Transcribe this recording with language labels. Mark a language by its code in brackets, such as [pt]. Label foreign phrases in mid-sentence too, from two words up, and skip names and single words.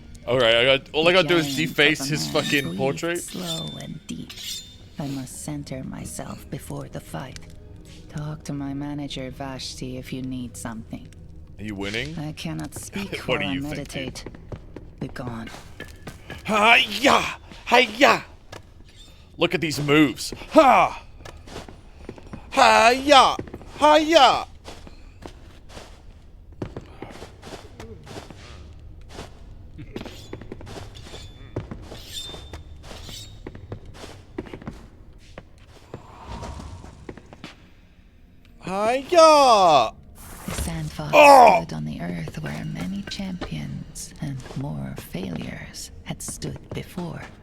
[en] Alright, all I gotta do is Giant deface of a his man fucking breathed portrait. Slow and deep. I must center myself before the fight. Talk to my manager, Vashti, if you need something. Are you winning? I cannot speak What while do I you think, meditate. Be gone. Hi-ya! Hi-ya! Look at these moves. Ha! Hi-ya! Hi-ya! Hi-ya! The Sandfox stood on the earth where many champions and more failures had stood before.